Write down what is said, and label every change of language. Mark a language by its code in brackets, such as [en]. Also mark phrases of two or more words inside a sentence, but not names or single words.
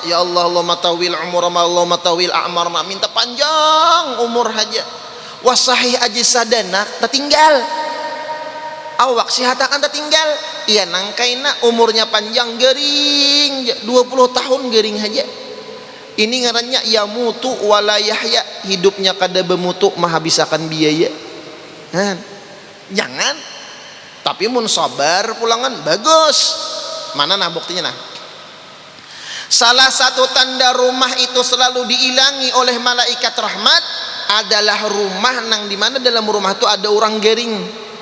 [ar] يا الله اللهم طول العمر اللهم طول الأعمار, [bjn] minta panjang umur aja. [ar] وصحح أجسادنا [bjn] tertinggal. Awak sehat akan tertinggal. Iya nangkaina umurnya panjang gering 20 tahun gering aja. Ini ngarannya [ar] يموت ولا يحيا, [bjn] hidupnya kada bemutu menghabiskan biaya. Jangan. Tapi mun sabar pulangan bagus. Mana nah buktinya nah? Salah satu tanda rumah itu selalu diilangi oleh malaikat rahmat adalah rumah nang dimana dalam rumah itu ada orang gering.